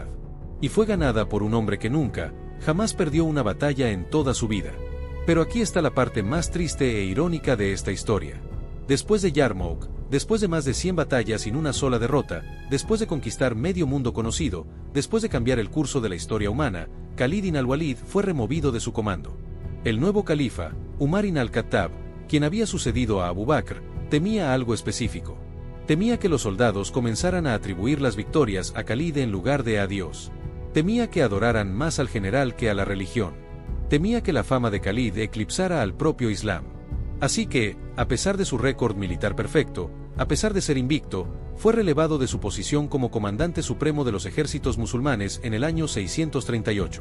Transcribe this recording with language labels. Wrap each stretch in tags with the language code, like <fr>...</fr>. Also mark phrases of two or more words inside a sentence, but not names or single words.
<es>Y fue ganada por un hombre que nunca, jamás perdió una batalla en toda su vida. Pero aquí está la parte más triste e irónica de esta historia. Después de Yarmouk, después de más de 100 batallas sin una sola derrota, después de conquistar medio mundo conocido, después de cambiar el curso de la historia humana, Khalid ibn al-Walid fue removido de su comando. El nuevo califa, Umar ibn al-Khattab, quien había sucedido a Abu Bakr, temía algo específico. Temía que los soldados comenzaran a atribuir las victorias a Khalid en lugar de a Dios. Temía que adoraran más al general que a la religión. Temía que la fama de Khalid eclipsara al propio Islam. Así que, a pesar de su récord militar perfecto, a pesar de ser invicto, fue relevado de su posición como comandante supremo de los ejércitos musulmanes en el año 638.</es>